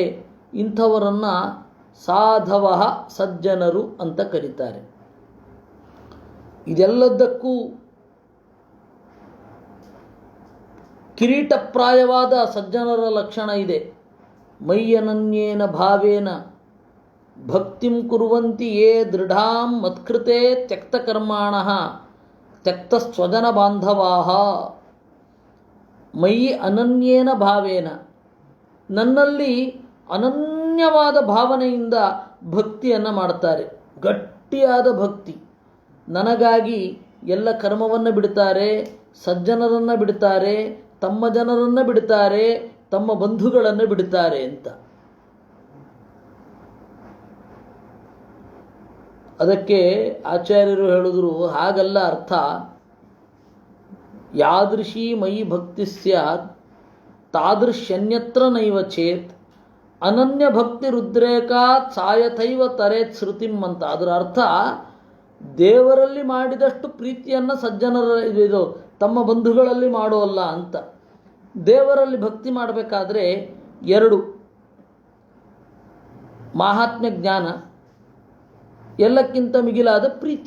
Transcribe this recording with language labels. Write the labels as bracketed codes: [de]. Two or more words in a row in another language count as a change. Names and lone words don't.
[kn] ಇಂಥವರನ್ನು ಸಾಧವಃ, ಸಜ್ಜನರು ಅಂತ ಕರೀತಾರೆ. ಇದೆಲ್ಲದಕ್ಕೂ ಕಿರೀಟಪ್ರಾಯವಾದ ಸಜ್ಜನರ ಲಕ್ಷಣ ಇದೆ. [sa] ಮಯ್ಯನನ್ಯೇನ ಭಾವೇನ ಭಕ್ತಿಂ ಕುರ್ವಂತಿ ಯೇ ದೃಢಾಂ ಮತ್ಕೃತೆ ತ್ಯಕ್ತಕರ್ಮಾಣಃ ತ್ಯಕ್ತಸ್ವಜನ ಬಾಂಧವಾಃ. ಮಯಿ ಅನನ್ಯೇನ ಭಾವೇನ, [kn] ನನ್ನಲ್ಲಿ ಅನನ್ಯವಾದ ಭಾವನೆಯಿಂದ ಭಕ್ತಿಯನ್ನು ಮಾಡ್ತಾರೆ. ಗಟ್ಟಿಯಾದ ಭಕ್ತಿ. ನನಗಾಗಿ ಎಲ್ಲ ಕರ್ಮವನ್ನು ಬಿಡ್ತಾರೆ, ಸಜ್ಜನರನ್ನು ಬಿಡ್ತಾರೆ, ತಮ್ಮ ಜನರನ್ನು ಬಿಡ್ತಾರೆ, ತಮ್ಮ ಬಂಧುಗಳನ್ನು ಬಿಡ್ತಾರೆ ಅಂತ. ಅದಕ್ಕೆ ಆಚಾರ್ಯರು ಹೇಳಿದ್ರು, ಹಾಗಲ್ಲ ಅರ್ಥ. [sa] ಯಾದೃಶಿ ಮಯಿ ಭಕ್ತಿ ಸ್ಯಾತ್ ತಾದೃಶ್ಯನ್ಯತ್ರ ನೈವ ಚೇತ್ ಅನನ್ಯ ಭಕ್ತಿ ರುದ್ರೇಕಾತ್ ಸಾಯಥೈವ ತರೇತ್ ಶ್ರುತಿಂ ಅಂತ. [kn] ಅದರ ಅರ್ಥ, ದೇವರಲ್ಲಿ ಮಾಡಿದಷ್ಟು ಪ್ರೀತಿಯನ್ನು ಸಜ್ಜನರ ಇದು ತಮ್ಮ ಬಂಧುಗಳಲ್ಲಿ ಮಾಡೋಲ್ಲ ಅಂತ. ದೇವರಲ್ಲಿ ಭಕ್ತಿ ಮಾಡಬೇಕಾದ್ರೆ ಎರಡು: ಮಾಹಾತ್ಮ್ಯ ಜ್ಞಾನ, ಎಲ್ಲಕ್ಕಿಂತ ಮಿಗಿಲಾದ ಪ್ರೀತಿ.